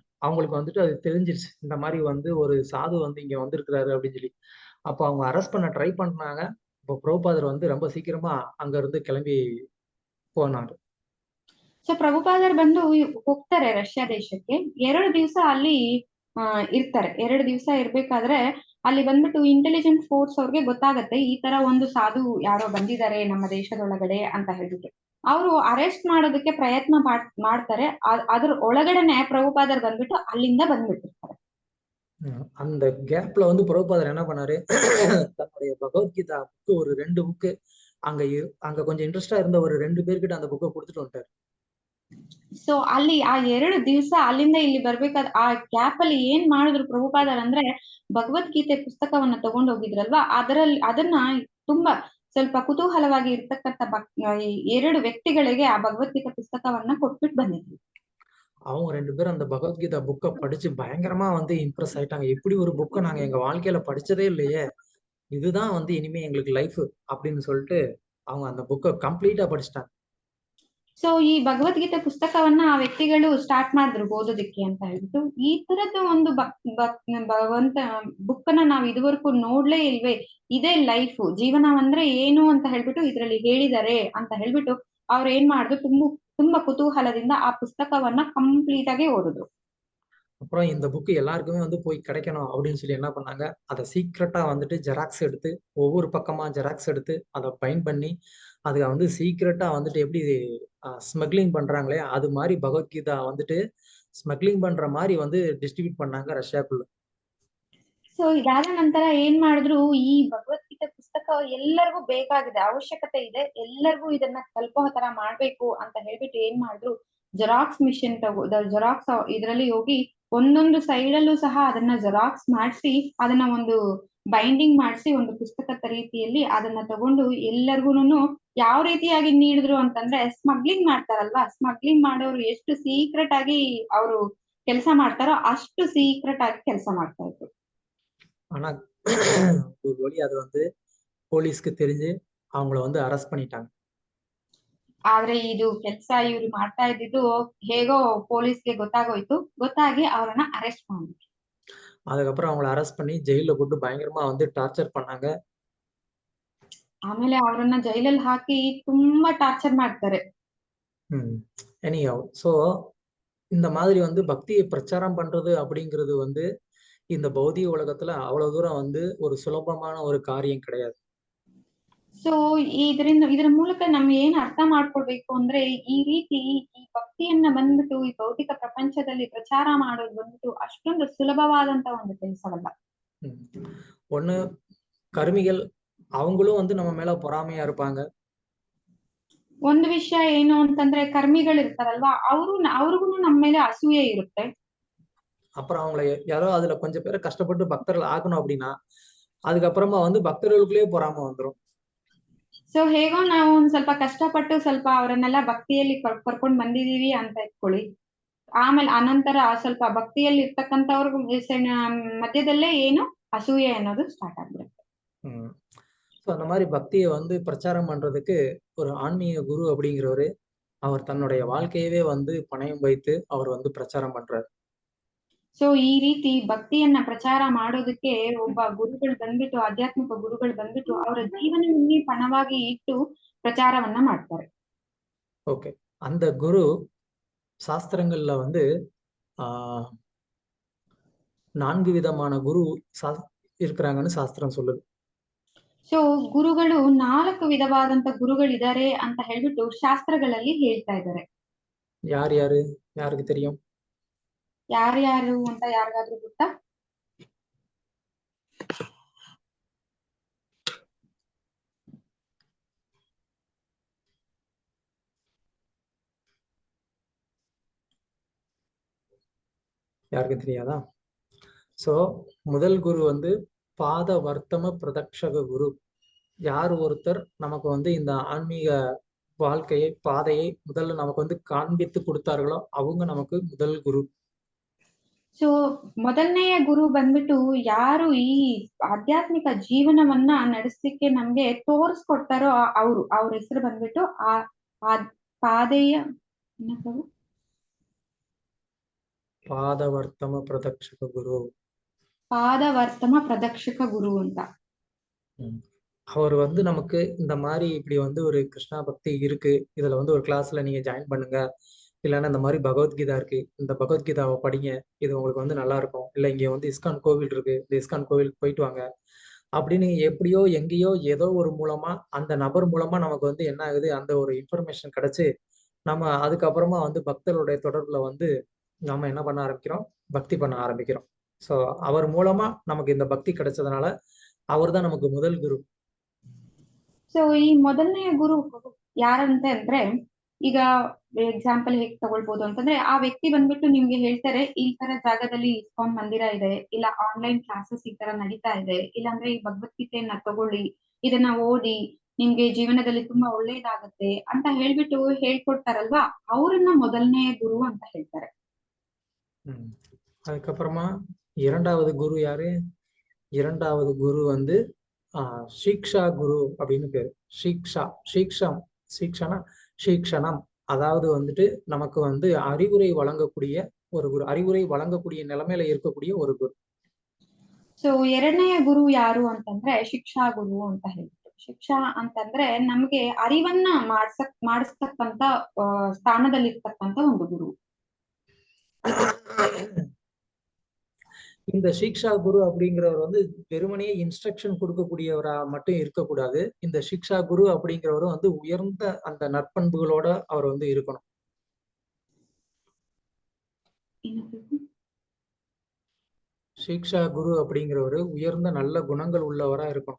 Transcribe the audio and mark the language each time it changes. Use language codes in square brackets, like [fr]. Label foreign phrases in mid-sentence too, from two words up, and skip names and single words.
[ta] அவங்களுக்கு வந்துட்டு அது தெரிஞ்சிருச்சு, இந்த மாதிரி வந்து ஒரு சாது வந்து இங்க வந்திருக்கிறாரு அப்படின்னு சொல்லி. அப்போ அவங்க அரெஸ்ட் பண்ண ட்ரை பண்ணாங்க. இப்போ பிரபுபாதர் வந்து ரொம்ப சீக்கிரமா அங்க இருந்து கிளம்பி போனாரு. [kn] ಸೊ ಪ್ರಭುಪಾದರ್ ಬಂದು ಹೋಗ್ತಾರೆ ರಷ್ಯಾ ದೇಶಕ್ಕೆ. 2 ದಿವಸ ಅಲ್ಲಿ ಇರ್ತಾರೆ. 2 ದಿವಸ ಇರ್ಬೇಕಾದ್ರೆ ಅಲ್ಲಿ ಬಂದ್ಬಿಟ್ಟು ಇಂಟೆಲಿಜೆಂಟ್ ಫೋರ್ಸ್ ಅವ್ರಿಗೆ ಗೊತ್ತಾಗತ್ತೆ, ಈ ತರ ಒಂದು ಸಾಧು ಯಾರೋ ಬಂದಿದ್ದಾರೆ ನಮ್ಮ ದೇಶದೊಳಗಡೆ ಅಂತ ಹೇಳ್ಬಿಟ್ಟು. ಅವರು ಅರೆಸ್ಟ್ ಮಾಡೋದಕ್ಕೆ ಪ್ರಯತ್ನ ಮಾಡ್ತಾರೆ. ಅದ್ರ ಒಳಗಡೆನೆ ಪ್ರಭುಪಾದರ್ ಬಂದ್ಬಿಟ್ಟು ಅಲ್ಲಿಂದ ಬಂದ್ಬಿಟ್ಟಿರ್ತಾರೆ. [ta] அந்த கேப்ல வந்து பிரபுபாதர் என்ன பண்ணாரு? தன்னுடைய பகவத்கீதா புக்கு ஒரு 2 புக்கு அங்க கொஞ்சம் இன்ட்ரெஸ்டா இருந்த ஒரு 2 பேர்கிட்ட அந்த புக்கை கொடுத்துட்டு வந்துட்டாரு. [kn] ಸೊ ಅಲ್ಲಿ ಆ 2 ದಿವಸ ಅಲ್ಲಿಂದ ಇಲ್ಲಿ ಬರ್ಬೇಕಾದ್ರೆ ಆ ಗ್ಯಾಪ್ ಅಲ್ಲಿ ಏನ್ ಮಾಡಿದ್ರು ಪ್ರಭುಪಾದರ್ ಅಂದ್ರೆ, ಭಗವದ್ಗೀತೆ ಪುಸ್ತಕವನ್ನ ತಗೊಂಡು ಹೋಗಿದ್ರಲ್ವಾ, ಅದನ್ನ ತುಂಬಾ ಸ್ವಲ್ಪ ಕುತೂಹಲವಾಗಿ ಇರ್ತಕ್ಕಂಥ 2 ವ್ಯಕ್ತಿಗಳಿಗೆ ಆ ಭಗವದ್ಗೀತೆ ಪುಸ್ತಕವನ್ನ ಕೊಟ್ಬಿಟ್ಟು ಬಂದಿದ್ರು. [ta] அவங்க 2 பேரும் அந்த பகவத்கீதா புக்கை படிச்சு பயங்கரமா வந்து இம்ப்ரெஸ் ஆயிட்டாங்க. எப்படி ஒரு புக்கை நாங்க எங்க வாழ்க்கையில படிச்சதே இல்லையே, இதுதான் வந்து இனிமே எங்களுக்கு லைஃப் அப்படின்னு சொல்லிட்டு அவங்க அந்த புக்கை ಕಂಪ್ಲೀಟಾ படிச்சிட்டாங்க. [kn] ಸೊ ಈ ಭಗವದ್ಗೀತೆ ಪುಸ್ತಕವನ್ನ ಆ ವ್ಯಕ್ತಿಗಳು ಸ್ಟಾರ್ಟ್ ಮಾಡಿದ್ರು ಓದೋದಕ್ಕೆ ಅಂತ ಹೇಳ್ಬಿಟ್ಟು. ಈ ತರದ್ದು ಒಂದು ಭಗವಂತ ಬುಕ್ ಅನ್ನ ನಾವ್ ಇದುವರೆಗೂ ನೋಡ್ಲೇ ಇಲ್ವೇ, ಇದೇ ಲೈಫ್, ಜೀವನ ಅಂದ್ರೆ ಏನು ಅಂತ ಹೇಳ್ಬಿಟ್ಟು ಇದ್ರಲ್ಲಿ ಹೇಳಿದ್ದಾರೆ ಅಂತ ಹೇಳ್ಬಿಟ್ಟು ಅವ್ರು ಏನ್ ಮಾಡಿದ್ರು, ತುಂಬಾ ಕುತೂಹಲದಿಂದ ಆ ಪುಸ್ತಕವನ್ನ ಕಂಪ್ಲೀಟ್ ಆಗಿ ಓದಿದ್ರು. [ta] அப்புறம் இந்த புக்கு எல்லாருக்குமே வந்து போய் கிடைக்கணும் அப்படின்னு சொல்லி என்ன பண்ணாங்க, அதை சீக்ரெட்டா வந்துட்டு ஜெராக்ஸ் எடுத்து ஒவ்வொரு பக்கமா ஜெராக்ஸ் எடுத்து அதை பைண்ட் பண்ணி அதை வந்து சீக்ரெட்டா வந்துட்டு எப்படி ஸ்மக்லிங் பண்றாங்களே அது மாதிரி பகவத்கீதா வந்துட்டு ಸ್ಮಗ್ಲಿಂಗ್ பண்ற மாதிரி வந்து ಡಿಸ್ಟ್ರಿಬ್ಯೂಟ್ பண்ணாங்க ರಷ್ಯಾக்குள்ள. [kn] ಸೊ ಇದಾದ ನಂತರ ಏನ್ ಮಾಡಿದ್ರು, ಈ ಭಗವದ್ಗೀತೆ ಪುಸ್ತಕ ಎಲ್ಲರಿಗೂ ಬೇಕಾಗಿದೆ, ಅವಶ್ಯಕತೆ ಇದೆ, ಎಲ್ಲರಿಗೂ ಇದನ್ನ ತಲುಪೋ ತರ ಮಾಡ್ಬೇಕು ಅಂತ ಹೇಳ್ಬಿಟ್ಟು ಏನ್ ಮಾಡಿದ್ರು, ಜೆರಾಕ್ಸ್ ಮಿಷನ್ ಜೆರಾಕ್ಸ್ ಇದ್ರಲ್ಲಿ ಹೋಗಿ ಒಂದೊಂದು ಸೈಡ್ ಅಲ್ಲೂ ಸಹ ಅದನ್ನ ಜೆರಾಕ್ಸ್ ಮಾಡಿಸಿ ಅದನ್ನ ಒಂದು ಬೈಂಡಿಂಗ್ ಮಾಡಿಸಿ ಒಂದು ಪುಸ್ತಕದ ರೀತಿಯಲ್ಲಿ ಅದನ್ನ ತಗೊಂಡು ಎಲ್ಲರಿಗೂನು ಯಾವ ರೀತಿಯಾಗಿ ನೀಡಿದ್ರು ಅಂತಂದ್ರೆ, ಸ್ಮಗ್ಲಿಂಗ್ ಮಾಡ್ತಾರಲ್ವಾ, ಸ್ಮಗ್ಲಿಂಗ್ ಮಾಡೋರು ಎಷ್ಟು ಸೀಕ್ರೆಟ್ ಆಗಿ ಅವರು ಕೆಲಸ ಮಾಡ್ತಾರೋ ಅಷ್ಟು ಸೀಕ್ರೆಟ್ ಆಗಿ ಕೆಲಸ ಮಾಡ್ತಾ ಇದ್ರು. [ta] ஆனா ஒரு வழி அது வந்து போலீஸ்க்கு தெரிஞ்சு அவங்கள வந்து அரெஸ்ட் பண்ணிட்டாங்க. [kn] ಆದ್ರೆ ಇದು ಕೆಲಸ ಇವ್ರು ಮಾಡ್ತಾ ಇದ್ದಿದ್ದು ಹೇಗೋ ಪೊಲೀಸ್ಗೆ ಗೊತ್ತಾಗೋಯ್ತು, ಗೊತ್ತಾಗಿ ಅವ್ರನ್ನ ಅರೆಸ್ಟ್ ಮಾಡಿದ್ರು. [ta] அதுக்கப்புறம் அவங்கள அரெஸ்ட் பண்ணி ஜெயில போட்டு பயங்கரமா வந்து டார்ச்சர் பண்ணாங்க. [kn] ಆಮೇಲೆ ಅವ್ರನ್ನ ಜೈಲಲ್ಲಿ ಹಾಕಿ ತುಂಬಾ ಟಾರ್ಚರ್ ಮಾಡ್ತಾರೆ. [en] anyhow so [ta] இந்த மாதிரி வந்து பக்தியை பிரச்சாரம் பண்றது அப்படிங்கிறது வந்து இந்த பௌதிக உலகத்துல அவ்வளவு தூரம் வந்து ஒரு சுலபமான ஒரு காரியம் கிடையாது. [kn] ಸೊ ಇದರ ಮೂಲಕ ನಮ್ಗೆ ಏನ್ ಅರ್ಥ ಮಾಡ್ಕೊಳ್ಬೇಕು ಅಂದ್ರೆ, ಈ ರೀತಿ ಈ ಭಕ್ತಿಯನ್ನ ಬಂದ್ಬಿಟ್ಟು ಈ ಭೌತಿಕ ಪ್ರಪಂಚದಲ್ಲಿ ಪ್ರಚಾರ ಮಾಡೋದು ಬಂದ್ಬಿಟ್ಟು ಅಷ್ಟೊಂದು ಸುಲಭವಾದಂತ ಒಂದು ಕೆಲಸವಲ್ಲ. [ta] ஒண்ணு கர்மிகள் அவங்களும் வந்து நம்ம மேல பொறாமையா இருப்பாங்க. [kn] ಒಂದು ವಿಷಯ ಏನು ಅಂತಂದ್ರೆ, ಕರ್ಮಿಗಳು ಇರ್ತಾರಲ್ವಾ, ಅವ್ರಿಗೂ ನಮ್ಮ ಮೇಲೆ ಅಸೂಯೆ ಇರುತ್ತೆ. [ta] அப்புறம் அவங்கள யாரோ அதுல கொஞ்சம் பேரை கஷ்டப்பட்டு பக்தர்கள் ஆக்கணும் அப்படின்னா அதுக்கப்புறமா வந்து பக்தர்களுக்குள்ளேயே பொறாமை வந்துடும். [kn] ಸೊ ಹೇಗೋ ನಾವು ಒಂದ್ ಸ್ವಲ್ಪ ಕಷ್ಟಪಟ್ಟು ಸ್ವಲ್ಪ ಅವರನ್ನೆಲ್ಲ ಭಕ್ತಿಯಲ್ಲಿ ಕರ್ಕೊಂಡ್ ಬಂದಿದೀವಿ ಅಂತ ಇಟ್ಕೊಳ್ಳಿ. ಆಮೇಲೆ ಅನಂತರ ಸ್ವಲ್ಪ ಭಕ್ತಿಯಲ್ಲಿ ಇರ್ತಕ್ಕಂಥವ್ರಿಗೂ ಮಧ್ಯದಲ್ಲೇ ಏನು ಅಸೂಯೆ ಅನ್ನೋದು ಸ್ಟಾರ್ಟ್ ಆಗ್ಬಿಡುತ್ತೆ. [ta] ஸோ அந்த மாதிரி பக்தியை வந்து பிரச்சாரம் பண்றதுக்கு ஒரு ஆன்மீக குரு அப்படிங்கிறவரு அவர் தன்னுடைய வாழ்க்கையவே வந்து பணயம் வைத்து அவர் வந்து பிரச்சாரம் பண்றாரு. [kn] ಸೊ ಈ ರೀತಿ ಭಕ್ತಿಯನ್ನ ಪ್ರಚಾರ ಮಾಡೋದಕ್ಕೆ ಒಬ್ಬ ಗುರುಗಳು ಬಂದ್ಬಿಟ್ಟು, ಆಧ್ಯಾತ್ಮಿಕ ಗುರುಗಳು ಬಂದ್ಬಿಟ್ಟು ಅವರ ಜೀವನವನ್ನೇ ಪಣವಾಗಿ ಇಟ್ಟು ಪ್ರಚಾರವನ್ನ ಮಾಡ್ತಾರೆ. [ta] ஓகே, அந்த குரு சாஸ்திரங்கள்ல வந்து 4 விதமான குரு இருக்கிறாங்கன்னு சாஸ்திரம் சொல்லுது. [kn] ಸೊ ಗುರುಗಳು 4 ವಿಧವಾದಂತ ಗುರುಗಳಿದ್ದಾರೆ ಅಂತ ಹೇಳ್ಬಿಟ್ಟು ಶಾಸ್ತ್ರಗಳಲ್ಲಿ ಹೇಳ್ತಾ ಇದ್ದಾರೆ. [ta] யாருக்கு தெரியும்? [kn] ಯಾರ್ಯಾರು ಅಂತ ಯಾರಿಗಾದ್ರೂ ಗೊತ್ತಾ? [ta] யாருக்கும் தெரியாதா? சோ முதல் குரு வந்து பாத வர்த்தம பிரதக்ஷக குரு. யார் ஒருத்தர் நமக்கு வந்து இந்த ஆன்மீக வாழ்க்கையை பாதையை முதல்ல நமக்கு வந்து காண்பித்து கொடுத்தார்களோ அவங்க நமக்கு முதல் குரு. [kn] ಸೊ ಮೊದಲನೆಯ ಗುರು ಬಂದ್ಬಿಟ್ಟು ಯಾರು ಈ ಆಧ್ಯಾತ್ಮಿಕ ಜೀವನವನ್ನ ನಡೆಸಲಿಕ್ಕೆ ನಮ್ಗೆ ತೋರಿಸ್ಕೊಡ್ತಾರೋ ಅವ್ರ ಹೆಸರು ಬಂದ್ಬಿಟ್ಟು ಪಾದವರ್ತಮ ಪ್ರದಕ್ಷಕ ಗುರು. ಪಾದವರ್ತಮ ಪ್ರದಕ್ಷಕ ಗುರು ಅಂತ. [ta] அவர் வந்து நமக்கு இந்த மாதிரி இப்படி வந்து ஒரு கிருஷ்ணா பக்தி இருக்கு, இதுல வந்து ஒரு கிளாஸ்ல நீங்க ஜாயின் பண்ணுங்க, இல்லைன்னா இந்த மாதிரி பகவத்கீதா இருக்கு, இந்த பகவத்கீதாவை படிங்க, இது உங்களுக்கு வந்து நல்லா இருக்கும், இல்லை இங்க வந்து இஸ்கான் கோவில் இருக்கு, இந்த இஸ்கான் கோவிலுக்கு போயிட்டு வாங்க அப்படின்னு எப்படியோ எங்கேயோ ஏதோ ஒரு மூலமா அந்த நபர் மூலமா நமக்கு வந்து என்ன ஆகுது, அந்த ஒரு இன்ஃபர்மேஷன் கிடைச்சு நம்ம அதுக்கப்புறமா வந்து பக்தருடைய தொடர்புல வந்து நம்ம என்ன பண்ண ஆரம்பிக்கிறோம், பக்தி பண்ண ஆரம்பிக்கிறோம். ஸோ அவர் மூலமா நமக்கு இந்த பக்தி கிடைச்சதுனால அவர் தான் நமக்கு முதல் குரு. [kn] ಸೊ ಈ ಮೊದಲನೆಯ ಗುರು ಯಾರಂತ ಅಂದ್ರೆ, ಈಗ ಎಕ್ಸಾಂಪಲ್ ಹೇಗ್ ತಗೊಳ್ಬಹುದು ಅಂತಂದ್ರೆ, ಆ ವ್ಯಕ್ತಿ ಬಂದ್ಬಿಟ್ಟು ನಿಮ್ಗೆ ಹೇಳ್ತಾರೆ ಈ ತರ ಜಾಗದಲ್ಲಿ ಇಸ್ಕಾನ್ ಮಂದಿರ ಇದೆ, ಇಲ್ಲ ಆನ್ಲೈನ್ ಕ್ಲಾಸಸ್ ಈ ತರ ನಡೀತಾ ಇದೆ, ಇಲ್ಲಾಂದ್ರೆ ಈ ಭಗವದ್ಗೀತೆಯನ್ನ ತಗೊಳ್ಳಿ, ಇದನ್ನ ಓದಿ, ನಿಮ್ಗೆ ಜೀವನದಲ್ಲಿ ತುಂಬಾ ಒಳ್ಳೇದಾಗತ್ತೆ ಅಂತ ಹೇಳ್ಬಿಟ್ಟು ಹೇಳ್ಕೊಡ್ತಾರಲ್ವಾ, ಅವ್ರನ್ನ ಮೊದಲನೆಯ ಗುರು ಅಂತ ಹೇಳ್ತಾರೆ. [ta] அதுக்கப்புறமா இரண்டாவது குரு யாரு? இரண்டாவது குரு வந்து சீக்ஷா குரு அப்படின்னு பேரு. சீக்ஷணம் அதாவது வந்துட்டு நமக்கு வந்து அறிவுரை வழங்கக்கூடிய ஒரு குரு, அறிவுரை வழங்கக்கூடிய நிலைமையில இருக்கக்கூடிய ஒரு குரு. [kn] ಸೊ ಎರಡನೆಯ ಗುರು ಯಾರು ಅಂತಂದ್ರೆ ಶಿಕ್ಷಾ ಗುರು ಅಂತ ಹೇಳ್ತಾರೆ. ಶಿಕ್ಷಾ ಅಂತಂದ್ರೆ ನಮ್ಗೆ ಅರಿವನ್ನ ಮಾಡಿಸ್ತಕ್ಕಂತ ಸ್ಥಾನದಲ್ಲಿ ಇರ್ತಕ್ಕಂತ ಒಂದು ಗುರು. [ta] இந்த சிக்ஷா குரு அப்படிங்கிறவர் வந்து வெறுமனே இன்ஸ்ட்ரக்ஷன் கொடுக்கக்கூடியவரா மட்டும் இருக்கக்கூடாது. இந்த சிக்ஷா குரு அப்படிங்கிறவர் வந்து உயர்ந்த அந்த நற்பண்புகளோட அவர் வந்து இருக்கணும். சிக்ஷா குரு அப்படிங்கிறவர் உயர்ந்த நல்ல குணங்கள் உள்ளவரா இருக்கணும்.